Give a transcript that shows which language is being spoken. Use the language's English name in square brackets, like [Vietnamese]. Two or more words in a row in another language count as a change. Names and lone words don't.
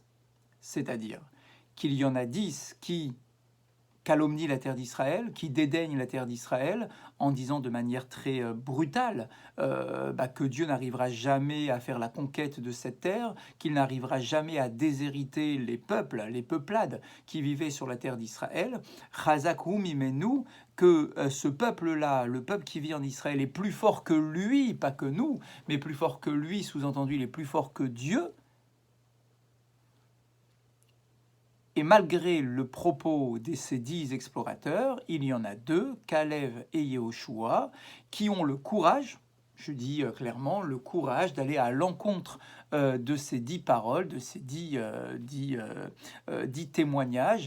[French] C'est-à-dire qu'il y en a 10 qui calomnient la terre d'Israël, qui dédaignent la terre d'Israël en disant de manière très brutale que Dieu n'arrivera jamais à faire la conquête de cette terre, qu'il n'arrivera jamais à déshériter les peuples, les peuplades qui vivaient sur la terre d'Israël. [Hebrew] חזק הוא ממנו, [French] que ce peuple-là, le peuple qui vit en Israël, est plus fort que lui, pas que nous, mais plus fort que lui, sous-entendu, il est plus fort que Dieu. Et malgré le propos de ces 10 explorateurs, il y en a 2, Kalev et Yehoshua, qui ont le courage, je dis clairement, le courage d'aller à l'encontre de ces 10 paroles, de ces 10 témoignages.